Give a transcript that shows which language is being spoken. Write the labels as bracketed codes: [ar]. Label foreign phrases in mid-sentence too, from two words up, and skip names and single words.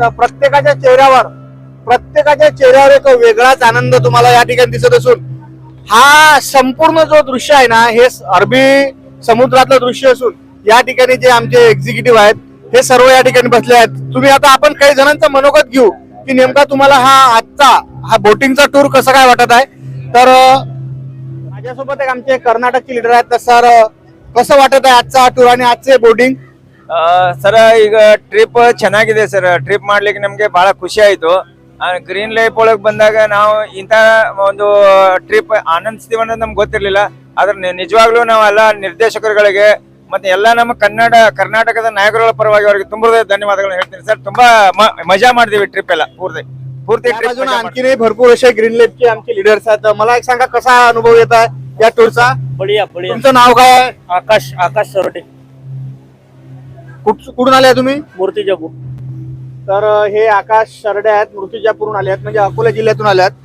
[mr] प्रत्येकाच्या चेहऱ्यावर एक वेगळाच आनंद तुम्हाला या ठिकाणी दिसत असून हा संपूर्ण जो दृश्य आहे ना हे अरबी समुद्रातलं दृश्य असून या ठिकाणी जे आमचे एक्झिक्युटिव्ह आहेत हे सर्व या ठिकाणी बसले आहेत। तुम्ही आता आपण काही जणांचं मनोगत घेऊ की नेमका तुम्हाला हा बोटिंगचा टूर कसं काय वाटत आहे। तर माझ्यासोबत एक आमचे कर्नाटकचे लीडर आहेत। तर सर कसं वाटत आहे आजचा टूर आणि आजचे बोटिंग? [kn] ಸರ್ ಈಗ ಟ್ರಿಪ್ ಚೆನ್ನಾಗಿದೆ ಸರ್। ಟ್ರಿಪ್ ಮಾಡ್ಲಿಕ್ಕೆ ನಮ್ಗೆ ಬಹಳ ಖುಷಿ ಆಯ್ತು। ಗ್ರೀನ್ ಲೈಫ್ ಒಳಗೆ ಬಂದಾಗ ನಾವು ಇಂಥ ಒಂದು ಟ್ರಿಪ್ ಆನಂದಿಸ್ತೀವಿ ಅನ್ನೋದು ನಮ್ಗೆ ಗೊತ್ತಿರ್ಲಿಲ್ಲ। ಆದ್ರೆ ನಿಜವಾಗ್ಲೂ ನಾವೆಲ್ಲ ನಿರ್ದೇಶಕರುಗಳಿಗೆ ಮತ್ತೆ ಎಲ್ಲ ನಮ್ಮ ಕರ್ನಾಟಕದ ನಾಯಕರುಗಳ ಪರವಾಗಿ ಅವರಿಗೆ ತುಂಬಾ ಧನ್ಯವಾದಗಳನ್ನು ಹೇಳ್ತೀನಿ ಸರ್। ತುಂಬಾ मजा ಮಾಡಿದೀವಿ ट्रिप ಎಲ್ಲ ಪೂರ್ತಿ ಟ್ರಿಪ್। [mr] आणखी भरपूर असे ग्रीन लेकचे आमचे लीडर्स आहेत। मला एक सांगा कसा अनुभव येत आहे या टूरचा? [hi] बढिया बढिया। [mr] तुमचं नाव काय आहे? आकाश सरडे। कुठून आले तुम्ही? मूर्तिजापूर। तर हे आकाश सरडे आहेत, मूर्तिजापूरहून आले आहेत म्हणजे अकोला जिल्ह्यातून आले आहेत।